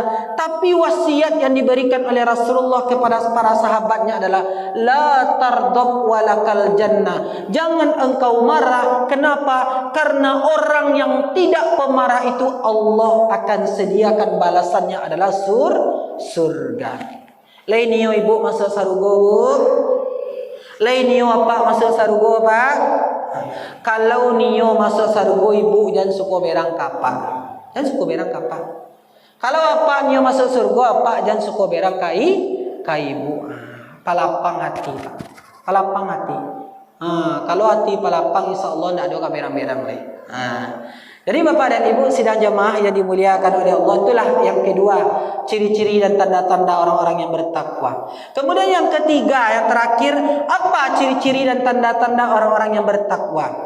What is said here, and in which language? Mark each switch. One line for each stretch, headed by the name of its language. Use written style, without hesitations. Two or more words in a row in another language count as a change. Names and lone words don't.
Indonesian: Tapi wasiat yang diberikan oleh Rasulullah kepada para sahabatnya adalah
Arabic: لا تغضب ولك الجنة.
Indonesian: Jangan engkau marah. Kenapa? Karena orang yang tidak pemarah itu Allah akan sediakan balasannya adalah surga.
Minangkabau: Lain niyo ibu masuk sarugo bu. Lain niyo apa masuk sarugo Pak? Kalau niyo masuk sarugo ibu jangan suka berang kapak. Jangan suka berang kapak. Kalau apa niyo masuk surga apa jangan suka berang kai ibu. Palapang hati Pak. Palapang hati. Kalau hati palapang insyaallah tidak ada berang-berang lagi.
Indonesian: Jadi Bapak dan Ibu sidang jemaah yang dimuliakan oleh Allah, itulah yang kedua, ciri-ciri dan tanda-tanda orang-orang yang bertakwa. Kemudian yang ketiga, yang terakhir, apa ciri-ciri dan tanda-tanda orang-orang yang bertakwa?